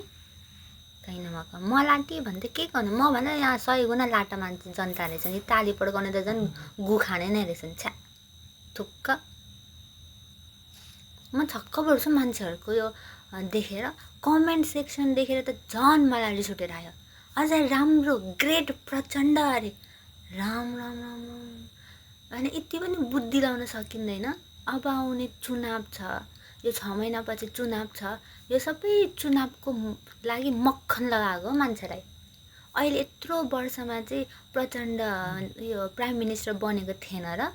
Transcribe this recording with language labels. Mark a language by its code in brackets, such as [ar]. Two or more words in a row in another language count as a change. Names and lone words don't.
[ne] कहीँ नभएको म लाटी भन्दै के गर्नु, म भने यहाँ 100 गुणा लाटा मान्छे जनता रहेछ नि। ताली पड्काउने त झन् गु खाने नै रहेछन्। छ्या, थुक्क। म छक्क पर्छु मान्छेहरूको यो देखेर। [en] comment section [ne] देखेर त झन् मलाई रिस उठेर आयो। अझै राम्रो ग्रेट प्रचण्ड अरे। राम राम राम राम। अनि यति पनि बुद्धि लाउन सकिँदैन। अब आउने चुनाव छ, यो 6 महिनापछि चुनाव छ। यो सबै चुनावको लागि मक्खन लगाएको मान्छेलाई। अहिले यत्रो वर्षमा चाहिँ प्रचण्ड यो [en] prime minister [ne] बनेको थिएन र?